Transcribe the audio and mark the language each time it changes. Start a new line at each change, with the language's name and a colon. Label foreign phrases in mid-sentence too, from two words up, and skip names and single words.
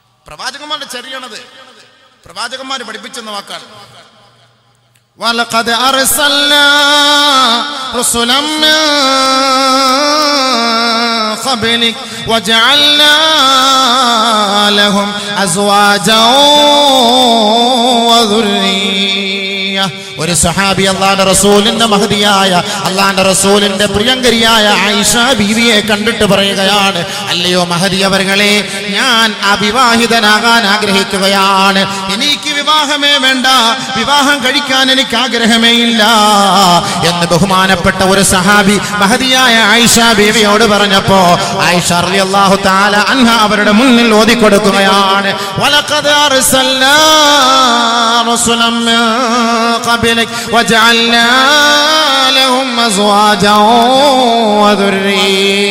Malayalam: പ്രവാചകന്മാരുടെ ചര്യയാണത്. പ്രവാചകന്മാർ പഠിപ്പിച്ചെന്ന വാക്കാണ്.
Arabic: وَلَقَدْ أَرْسَلْنَا رُسُلًا مِّن قَبْلِكَ وَجَعَلْنَا لَهُمْ أَزْوَاجًا وَذُرِّيَّةً.
Malayalam: ഒരു സഹാബി അല്ലാഹുവിന്റെ റസൂലിന്റെ മഹദിയായ അല്ലാഹുവിന്റെ റസൂലിന്റെ പ്രിയങ്കരിയായ ആയിഷ ബീവിയെ കണ്ടിട്ട് പറയുകയാണ്, അല്ലയോ മഹദി അവர்களே, ഞാൻ അവിവാഹിതനാകാൻ ആഗ്രഹിക്കുകയാണ്. എനിക്ക് വിവാഹമേ വേണ്ട, വിവാഹം കഴിക്കാൻ എനിക്ക് ആഗ്രഹമേ ഇല്ല എന്ന് ബഹുമാനപ്പെട്ട ഒരു സഹാബി മഹദിയായ ആയിഷ ബീവിയോട് പറഞ്ഞപ്പോ ആയിഷ
Arabic: رضي الله تعالى عنها
Malayalam: അവരുടെ മുന്നിൽ ഓതി കൊടുക്കുകയാണ്,
Arabic: ولقد أرسلنا رسلا من قبلك وجعلنا لهم أزواجا وذرية.